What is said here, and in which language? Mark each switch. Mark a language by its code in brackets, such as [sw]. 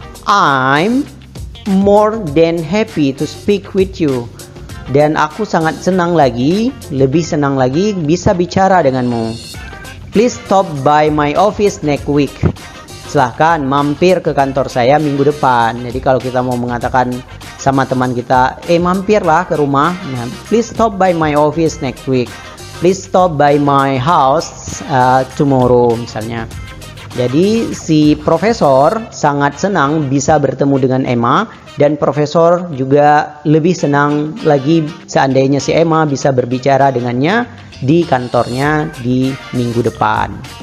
[en] I'm more than happy to speak with you. [id] Dan aku sangat senang lagi, lebih senang lagi bisa bicara denganmu. [en] Please stop by my office next week. [id] Silahkan mampir ke kantor saya minggu depan. Jadi kalau kita mau mengatakan sama teman kita, mampirlah ke rumah. [en] Nah, please stop by my office next week. Please stop by my house tomorrow misalnya. [id] Jadi si profesor sangat senang bisa bertemu dengan Emma, dan profesor juga lebih senang lagi seandainya si Emma bisa berbicara dengannya di kantornya di minggu depan.